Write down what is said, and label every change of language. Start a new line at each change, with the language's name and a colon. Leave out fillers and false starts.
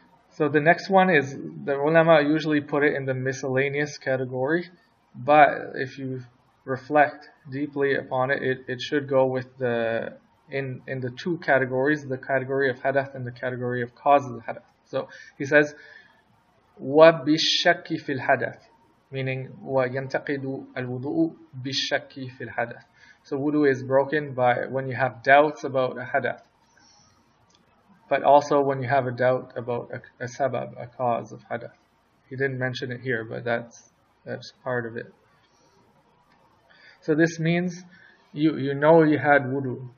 English: So the next one is, the ulama usually put it in the miscellaneous category, but if you reflect deeply upon it, it should go with in the two categories, the category of hadath and the category of causes of hadath. So he says,
Arabic: وَبِالشَّكِّ فِي الْحَدَثِ, meaning وَيَنْتَقِدُ الْوُضُوءُ بِالشَّكِّ فِي الْحَدَثِ.
English: So wudu is broken by when you have doubts about a hadath, but also when you have a doubt about a sabab, a cause of hadath. He didn't mention it here, but that's part of it. So this means you know you had wudu.